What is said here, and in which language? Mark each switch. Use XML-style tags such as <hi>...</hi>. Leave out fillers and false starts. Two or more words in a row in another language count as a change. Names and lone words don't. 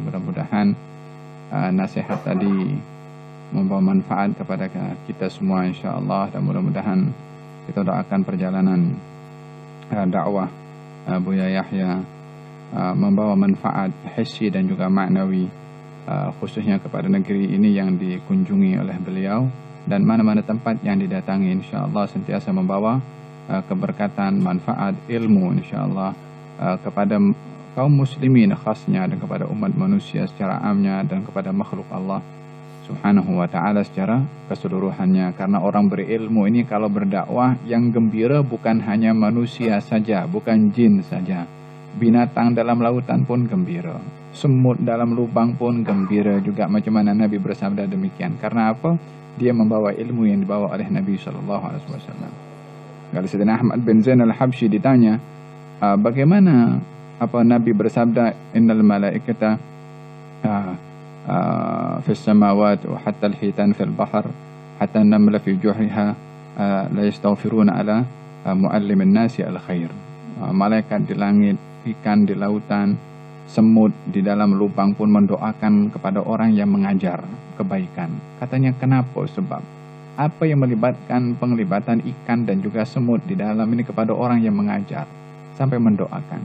<ms>Mudah-mudahan nasihat tadi membawa manfaat kepada kita semua, insyaAllah. Dan mudah-mudahan kita doakan perjalanan dakwah Buya Yahya membawa manfaat hissi dan juga maknawi, khususnya kepada negeri ini yang dikunjungi oleh beliau, dan mana-mana tempat yang didatangi, insyaAllah sentiasa membawa keberkatan, manfaat, ilmu, insyaAllah kepada kaum muslimin khasnya, dan kepada umat manusia secara amnya, dan kepada makhluk Allah</ms> <ar>سبحانه وتعالى</ar> <ms>secara keseluruhannya. Karena orang berilmu ini kalau berdakwah, yang gembira bukan hanya manusia saja, bukan jin saja. Binatang dalam lautan pun gembira, semut dalam lubang pun gembira juga, macam mana Nabi bersabda demikian. Karena apa? Dia membawa ilmu yang dibawa oleh Nabi SAW. Kalau Sayyidina Ahmad bin Zain al-Habsyi ditanya, bagaimana Nabi bersabda,</ms> <ar>إن الملائكة في السماوات وحتى الحيتان في البحر حتى النمل في جحرها لا يستغفرون على معلم الناس الخير.</ar> <ms>Malaikat di langit, ikan di lautan, semut di dalam lubang pun mendoakan kepada orang yang mengajar kebaikan. Katanya kenapa? Sebab apa yang melibatkan penglibatan ikan dan juga semut di dalam ini kepada orang yang mengajar sampai mendoakan?</ms>